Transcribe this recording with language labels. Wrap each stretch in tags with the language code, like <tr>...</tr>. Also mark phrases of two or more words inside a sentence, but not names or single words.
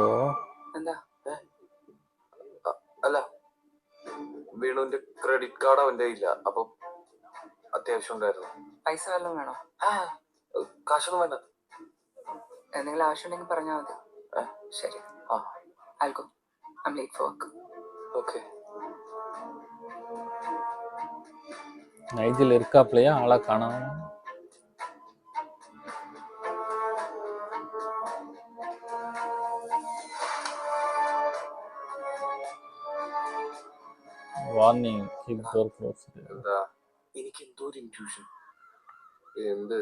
<ml>എന്താ? അല്ല, വീണുവിന്റെ ക്രെഡിറ്റ് കാർഡ് അവന്റെ ഇല്ല. അപ്പൊ അത്യാവശ്യം ഉണ്ടായിരുന്നു. പൈസ വല്ലതും വേണോ? കാശൊന്നും വേണ്ട. എന്തെങ്കിലും ആവശ്യമുണ്ടെങ്കിൽ പറഞ്ഞാൽ മതി. ശരി.</ml> <en>I'll go. I'm late for work.</en> <ml>ഓക്കെ.</ml> <ta>நைஜில் இருக்காப்லையா? ஆளை காணோம்.</ta> <en>warning, keep door closed.</en> <ml>എന്താ? എനിക്ക് എന്തോ ഒരു ഇൻറ്റ്യൂഷൻ. എന്ത്?</ml>